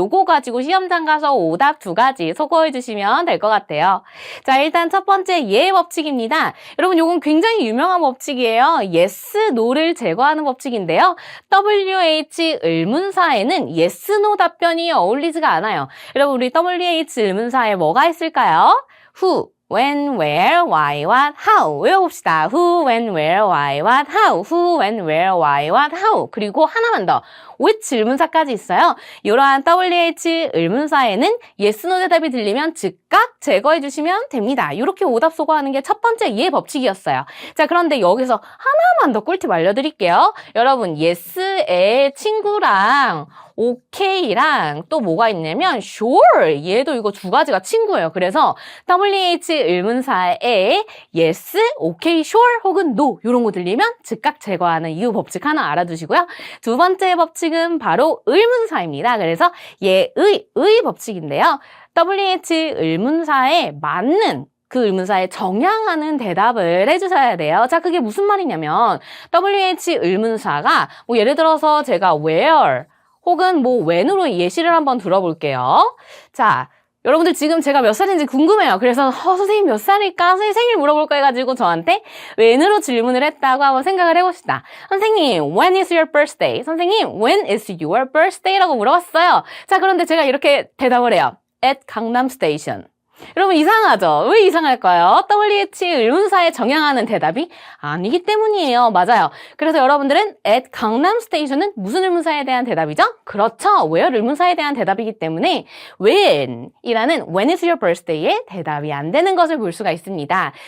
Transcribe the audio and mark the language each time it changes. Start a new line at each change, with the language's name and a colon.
Korean: 요거 가지고 시험장 가서 오답 2가지 소거해 주시면 될 것 같아요. 자, 일단 첫 번째 예 법칙입니다. 여러분 요건 굉장히 유명한 법칙이에요. yes, no를 제거하는 법칙인데요. WH 의문사에는 yes, no 답변이 어울리지가 않아요. 여러분 우리 WH 의문사에 뭐가 있을까요? who, when, where, why, what, how 외워봅시다. who, when, where, why, what, how who, when, where, why, what, how 그리고 하나만 더 which 의문사까지 있어요. 이러한 WH 의문사에는 yes, no 대답이 들리면 즉각 제거해 주시면 됩니다. 이렇게 오답 소거하는 게 첫 번째 이해 법칙이었어요. 자, 그런데 여기서 하나만 더 꿀팁 알려드릴게요. 여러분 yes의 친구랑 okay랑 또 뭐가 있냐면 sure 얘도 이거 2가지가 친구예요. 그래서 WH 의문사에 yes, okay, sure 혹은 no 이런 거 들리면 즉각 제거하는 이 법칙 하나 알아두시고요. 두 번째 법칙은 바로 의문사입니다. 그래서 의 법칙인데요. WH 의문사에 맞는 그 의문사에 정향하는 대답을 해주셔야 돼요. 자, 그게 무슨 말이냐면 WH 의문사가 뭐 예를 들어서 제가 where 혹은 뭐 when으로 예시를 한번 들어볼게요. 자, 여러분들 지금 제가 몇 살인지 궁금해요. 그래서 선생님 몇 살일까? 선생님 생일 물어볼까 해가지고 저한테 when으로 질문을 했다고 한번 생각을 해봅시다. 선생님,
English: when is your birthday?
Korean: 선생님,
English: when is your birthday?
Korean: 라고 물어봤어요. 자, 그런데 제가 이렇게 대답을 해요. at 강남 스테이션. 여러분 이상하죠? 왜 이상할까요? WH 의문사에 정향하는 대답이 아니기 때문이에요. 맞아요. 그래서 여러분들은 at 강남 스테이션은 무슨 의문사에 대한 대답이죠? 그렇죠. where 의문사에 대한 대답이기 때문에 when이라는
English: when is your birthday
Korean: 에 대답이 안 되는 것을 볼 수가 있습니다.